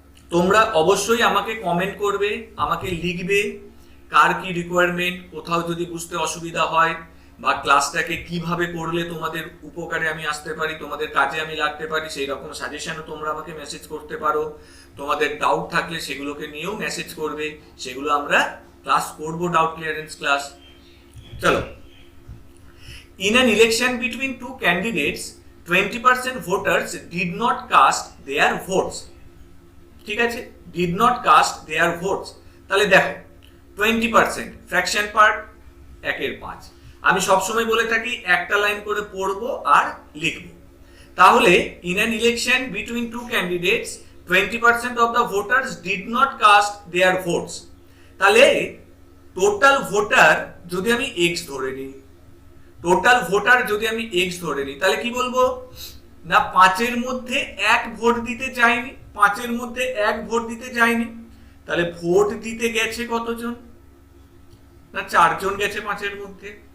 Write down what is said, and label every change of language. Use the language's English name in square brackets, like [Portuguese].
[Bangla] তোমরা অবশ্যই আমাকে কমেন্ট করবে, আমাকে লিখবে কার কি রিকোয়ারমেন্ট, কোথাও যদি বুঝতে অসুবিধা হয় বা ক্লাসটাকে কিভাবে করলে তোমাদের উপকারে আমি আসতে পারি, তোমাদের কাজে আমি লাগতে পারি, সেই রকম সাজেশনও তোমরা আমাকে মেসেজ করতে পারো। তোমাদের ডাউট থাকলে সেগুলোকে নিয়েও মেসেজ করবে, সেগুলো আমরা ক্লাস করব, ডাউট ক্লিয়ারেন্স ক্লাস। চলো, [English] in an election between two candidates 20% voters did not cast their votes। [Bangla] ঠিক আছে, [English] did not cast their votes। [Bangla] তাহলে দেখো 20% ফ্র্যাকশন পার্ট 1/5। আমি সবসময় বলে থাকি একটা লাইন করে পড়বো আর লিখবো। তাহলে [English] in an election between two candidates 20% of the voters did not cast their votes। [Bangla] তাহলে টোটাল ভোটার যদি আমি x ধরে নিই, টোটাল ভোটার যদি আমি x ধরে নিই তাহলে কি বলবো না 5-এর মধ্যে 1 ভোট দিতে যায়নি, 5-এর মধ্যে 1 ভোট দিতে যায়নি। তাহলে ভোট দিতে গেছে কতজন না 4 জন গেছে 5-এর মধ্যে।